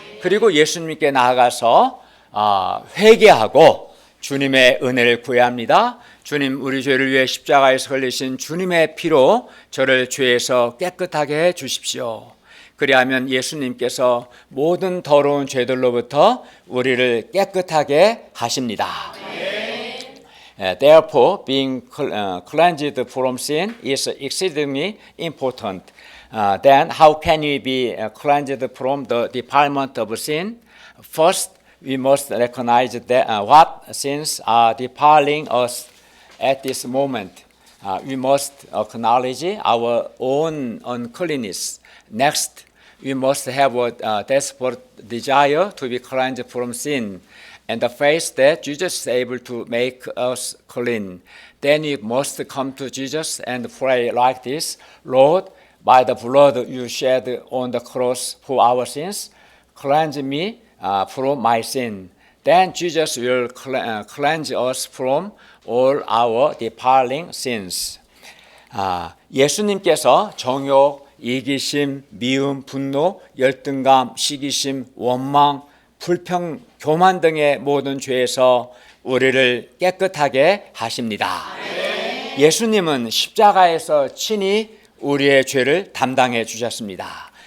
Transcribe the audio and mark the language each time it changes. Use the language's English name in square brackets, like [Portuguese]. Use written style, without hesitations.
[Korean] 그리고 예수님께 나아가서 회개하고 주님의 은혜를 구해야 합니다. 주님, 우리 죄를 위해 십자가에서 흘리신 주님의 피로 저를 죄에서 깨끗하게 해 주십시오. 그리하면 예수님께서 모든 더러운 죄들로부터 우리를 깨끗하게 하십니다. [English] Therefore, being cleansed from sin is exceedingly important. Then how can we be cleansed from the defilement of sin? First, we must recognize that what sins are defiling us at this moment. We must acknowledge our own uncleanness. Next, we must have a desperate desire to be cleansed from sin and the faith that Jesus is able to make us clean. Then we must come to Jesus and pray like this: Lord, by the blood you shed on the cross for our sins, cleanse me from my sin. Then Jesus will cleanse us from all our defiling sins. [Korean] 예수님께서 정욕, 이기심, 미움, 분노, 열등감, 시기심, 원망, 불평, 교만 등의 모든 죄에서 우리를 깨끗하게 하십니다. 예수님은 십자가에서 친히 우리의 죄를 담당해 주셨습니다.